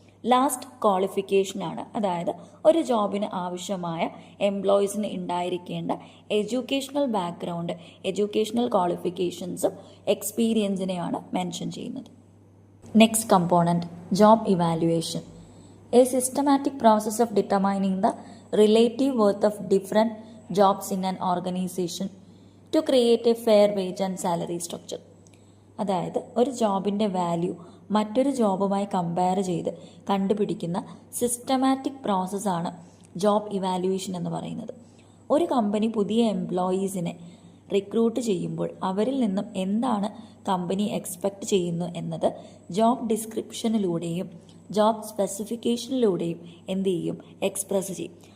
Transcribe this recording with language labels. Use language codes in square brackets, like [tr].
[ml] Last ക്വാളിഫിക്കേഷനാണ്. അതായത് ഒരു ജോബിന് ആവശ്യമായ എംപ്ലോയീസിന് ഉണ്ടായിരിക്കേണ്ട എഡ്യൂക്കേഷണൽ ബാക്ക്ഗ്രൗണ്ട്, എഡ്യൂക്കേഷണൽ ക്വാളിഫിക്കേഷൻസും എക്സ്പീരിയൻസിനെയാണ് മെൻഷൻ ചെയ്യുന്നത്. Next component, job evaluation. [en] A systematic process of determining the relative worth of different jobs in an organization to create a fair wage and salary structure. [ml] അതായത് ഒരു ജോബിൻ്റെ value മറ്റൊരു ജോബുമായി compare ചെയ്ത് കണ്ടുപിടിക്കുന്ന systematic പ്രോസസ്സാണ് job evaluation എന്ന് പറയുന്നത്. ഒരു കമ്പനി പുതിയ എംപ്ലോയീസിനെ റിക്രൂട്ട് ചെയ്യുമ്പോൾ അവരിൽ നിന്നും എന്താണ് കമ്പനി എക്സ്പെക്റ്റ് ചെയ്യുന്നു എന്നത് ജോബ് ഡിസ്ക്രിപ്ഷനിലൂടെയും ജോബ് സ്പെസിഫിക്കേഷനിലൂടെയും എന്ത് ചെയ്യും, എക്സ്പ്രസ് ചെയ്യും.